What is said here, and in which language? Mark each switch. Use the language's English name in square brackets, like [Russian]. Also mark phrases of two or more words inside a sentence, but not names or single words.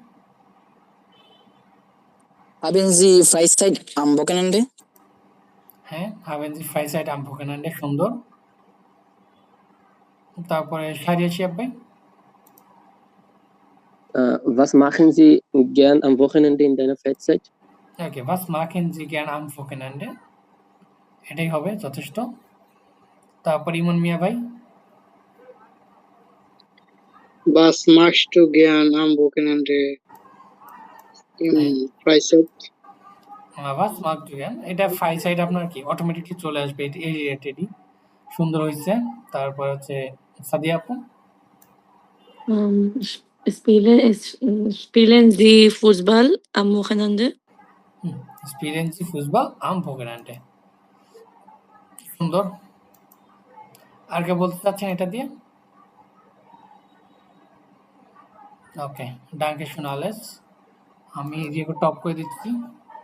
[German] Haben Sie Freizeit am Wochenende? হ্যাঁ, haben Sie Freizeit am Wochenende, [Bangla] সুন্দর। তারপরে শারিয়া শিয়াব ভাই। [German] Was machen Sie gern am Wochenende in deiner Freizeit? ওকে, was machen Sie gern am Wochenende? [Bangla] এটাই হবে যথেষ্ট। তারপর ইমন মিয়া ভাই। [German] Was machst du gern am Wochenende in Freizeit? was magst du gern? [Bangla] এটা Freizeit আপনার কি অটোমেটিকলি চলে আসবে, এই রিলেটেডই। সুন্দর হয়েছে। তারপর হচ্ছে সাদিয়া আপু। [German] Spielen Sie Fußball am Wochenende? Spielen Sie Fußball am Wochenende? [Bangla] সুন্দর। আর কে বলতে চাচ্ছেন এটা দিয়ে? ওকে, [German] danke schön alles. [Bangla] আমি এরিয়াকে টপ করে দিচ্ছি।